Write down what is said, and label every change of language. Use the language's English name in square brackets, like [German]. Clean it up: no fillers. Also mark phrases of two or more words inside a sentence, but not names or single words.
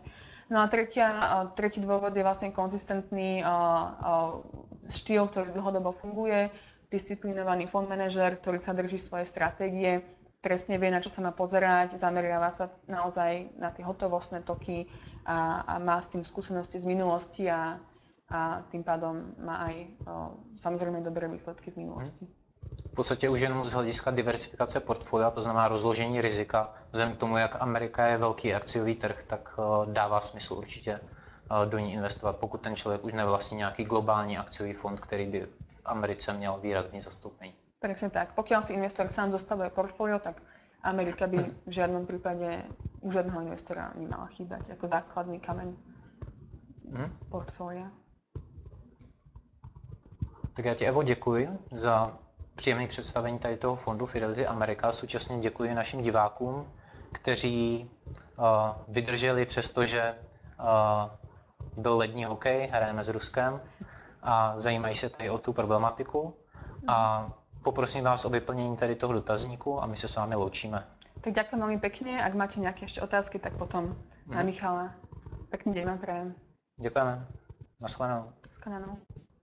[Slovak] No a tretí dôvod je vlastne konzistentný štýl, ktorý dlhodobo funguje, disciplinovaný fond manažer, ktorý sa drží svoje stratégie, presne vie, na čo sa má pozerať, zameriava sa naozaj na tie hotovostné toky a má s tým skúsenosti z minulosti a tým pádom má aj samozrejme dobré výsledky v minulosti. [Czech] V podstatě už jenom z hlediska diversifikace portfolia, to znamená rozložení rizika, vzhledem k tomu, jak Amerika je velký akciový trh, tak dává smysl určitě do ní investovat, pokud ten člověk už nevlastní nějaký globální akciový fond, který by v Americe měl výrazný zastoupení. [Slovak] Presne tak. Pokiaľ si investor sám zostavuje portfólio, tak Amerika by v žiadnom prípade u žiadneho investora nemala chýbať ako základný kameň portfólia. [Czech] Tak já ti, Evo, děkuji za příjemné představení tady toho fondu Fidelity America. Současně děkuji našim divákům, kteří vydrželi přestože byl lední hokej, hrajeme s Ruskem a zajímají se tady o tu problematiku. A poprosím vás o vyplnění tady toho dotazníku a my se s vámi loučíme. [Slovak] Tak ďakujem veľmi pekne. Ak máte nejaké ešte otázky, tak potom na Michala. Pekný deň vám prajem. [Czech] Děkujeme. Naschledanou. Naschledanou.